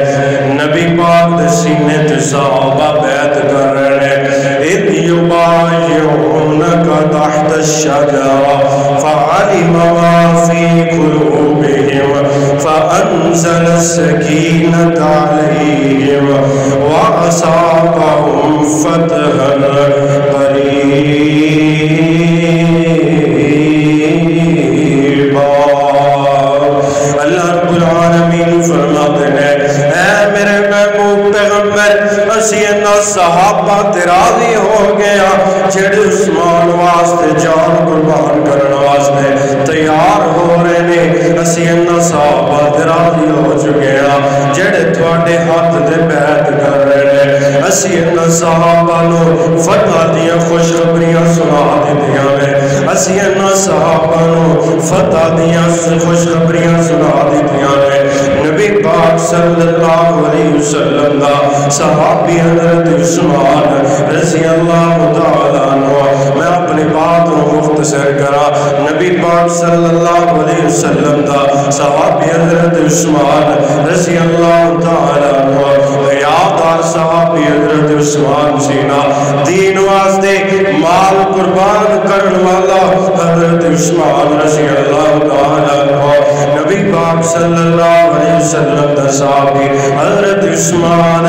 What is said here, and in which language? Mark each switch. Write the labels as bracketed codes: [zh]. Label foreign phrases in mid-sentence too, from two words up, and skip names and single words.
[pa] نبی پاک دے سینے تے صحابہ بیعت کر رہے ہیں [ar] اِذْ يُبَايِعُونَكَ تَحْتَ الشَّجَرَةِ فَعَلِمَ مَا فِي قُلُوبِهِمْ فَأَنزَلَ السَّكِينَةَ عَلَيْهِمْ وَأَصَابَهُمْ فَتْحًا قَرِيبًا۔ [pa] اللہ رب العالمین فرماتے ہیں اے میرے محبوب پیغمبر اسی انہاں صحابہ تے راضی ہو گیا جڑے عثمان واسطے جان قربان کرن واسطے تیار ہو رہے نے، اسی انہاں صحابہ تے راضی ہو چکے ہیں جڑے تواڈے ہاتھ دے بیعت کر رہے نے، اسی انہاں صحابہ نو فتح دیاں خوشخبریاں سنا دتیاں نے، اسی انہاں صحابہ نو فتح دیاں خوشخبریاں سنا دتیاں نے۔ نبی پاک [ar] صلی اللہ علیہ وسلم [pa] دا صحابی حضرت عثمان [ar] رضی اللہ تعالیٰ عنہ، [pa] میں اپنی بات کو مختصر کرا، نبی پاک [ar] صلی اللہ علیہ وسلم [pa] دا صحابی حضرت عثمان [ar] رضی اللہ تعالیٰ عنہ [pa] یادار صحابی حضرت عثمان سینا، دین واسطے مال قربان کرن والا حضرت عثمان [ar] رضی اللہ تعالیٰ عنہ، [pa] نبی پاک [ar] صلی اللہ علیہ وسلم [pa] دا صحابی حضرت عثمان